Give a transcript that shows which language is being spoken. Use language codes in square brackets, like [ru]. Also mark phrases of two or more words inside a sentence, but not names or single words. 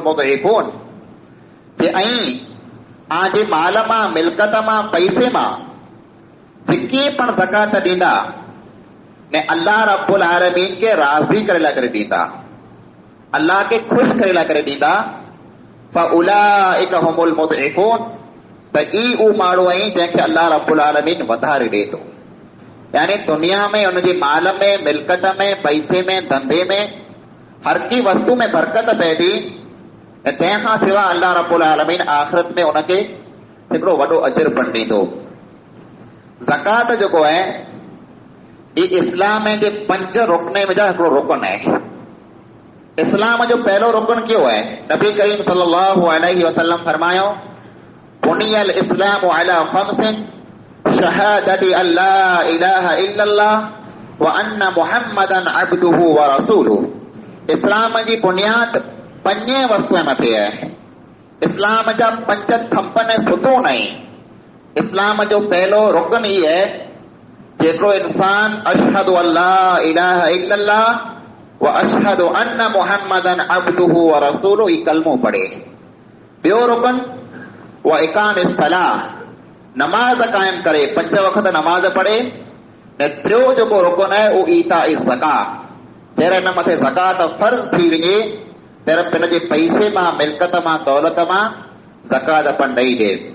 [sd] मुदइफून, जे ऐं जे माल मां, मिल्कत मां, पैसे मां जेके पण ज़कात ॾींदा ने [ar] الله رب العالمين [sd] के राज़ी करे लाइ करे ॾींदा, अल्लाह के ख़ुशि करे लाइ करे ॾींदा, [ar] فأولئك هم المضعفون, [sd] त ई उहो माण्हू आहीं जंहिंखे [ar] الله رب العالمين [sd] वधारे ॾे थो। यानी दुनिया में उनजे माल में, मिल्कत में, पैसे में, धंधे में, हर की वस्तु में बरकत पए थी, ऐं तंहिंखां सवाइ [ar] الله رب العالمين [sd] आख़िरत में उनखे हिकिड़ो वॾो अजर पण ॾींदो। ज़कात जेको आहे ही इस्लाम जे 5 रुकने में जा हिकिड़ो रुकन आहे। इस्लाम जो पहलो रुकन कयो आहे? [ar] النبي الكريم صلى الله عليه وسلم फरमायो, بني الإسلام على خمس شهادة أن لا إله إلا الله وأن محمدا عبده ورسوله. [sd] इस्लाम जी बुनियाद 5 वस्तुअ मथे आहे। इस्लाम जा 5 थंपन सुतून आहिनि। इस्लाम जो पहलो रुकन ई आहे जेको इंसान [ar] أشهد أن لا إله إلا الله وأشهد أن محمدا عبده ورسوله, [sd] ई कलमो पढ़े। ॿियो रुकन [ar] وإقام الصلاة, [sd] नमाज कायम करे, 5 वक़्त नमाज पढ़े। ऐं टियों जेको रुकन आहे उहो [ar] إيتاء زكاة, [sd] जहिड़ा हिन मथे ज़कात फर्ज़ थी वञे तहिड़ा पिण जे पैसे मां, मिल्कत मां, दौलत मां ज़कात पण ॾेई ॾे।